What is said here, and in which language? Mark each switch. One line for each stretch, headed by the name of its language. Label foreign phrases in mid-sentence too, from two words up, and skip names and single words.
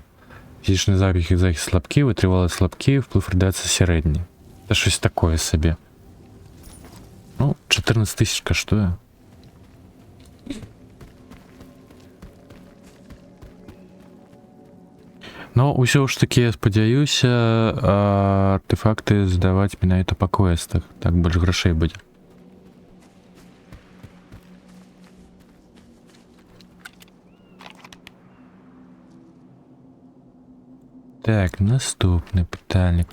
Ukrainian: Фізичний захист слабкий, витривалість слабкий, вплив радіації середній. Та щось таке собі. Ну, 14 тисяч коштує. Ну,
Belarusian: усё ж таки, я спадзяюся, артефакты здаваць менавіта па квестах. Так больш грошей будзе. Так, наступны пытальнік.